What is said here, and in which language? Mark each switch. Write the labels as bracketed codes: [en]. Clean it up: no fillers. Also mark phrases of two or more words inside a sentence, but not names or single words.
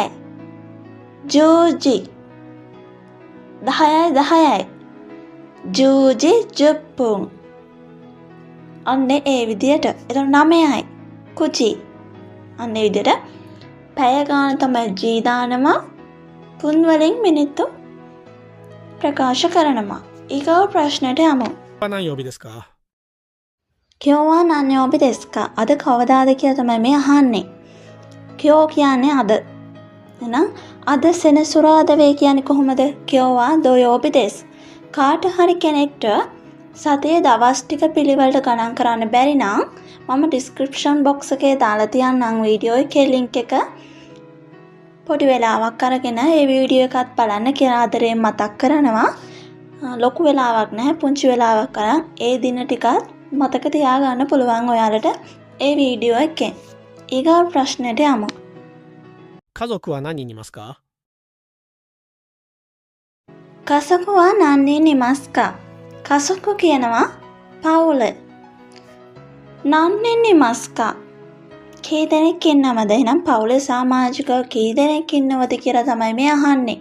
[si] ජෝජි 10යි [ja] 十時十分. [si] අන්න ඒ විදියට. එතකොට 9යි. කුචි. අන්න ඒ විදියට පැය ගාන තමයි ජී දානවා. පුන් වලින් මිනිත්තු ප්‍රකාශ කරනවා. ඊගව ප්‍රශ්නයට යමු. [ja] 何曜日ですか今日は何曜日ですか. [si] අද කවදාද කියලා තමයි මේ අහන්නේ. කියෝ කියන්නේ අද. එහෙනම් අද සෙනසුරාදා වේ කියන්නේ කොහොමද? [ja] 今日は土曜日です. [si] කාට හරි කෙනෙක්ට සතියේ දවස් ටික පිළිවෙලට ගණන් කරන්න බැරි නම් මම [en] description box [si] එකේ දාලා තියන්නම් වීඩියෝ එකේ ලින්ක් එක. පොඩි වෙලාවක් අරගෙන ඒ වීඩියෝ එකත් බලන්න කියලා ආදරයෙන් මතක් කරනවා. ලොකු වෙලාවක් නැහැ, පුංචි වෙලාවක් අරන් ඒ දින ටිකත් මතක තියාගන්න පුළුවන් ඔයාලට ඒ වීඩියෝ එකෙන්. ඊගා ප්‍රශ්නෙට යමු. [ja] 家族は何人いますか家族は何人いますか. [si] කසකු කියනවා පවුල. [ja] 何人いますか. [si] කී දෙනෙක් ඉන්නවද? එහෙනම් පවුලේ සමාජිකව කී දෙනෙක් ඉන්නවද කියලා තමයි මේ අහන්නේ.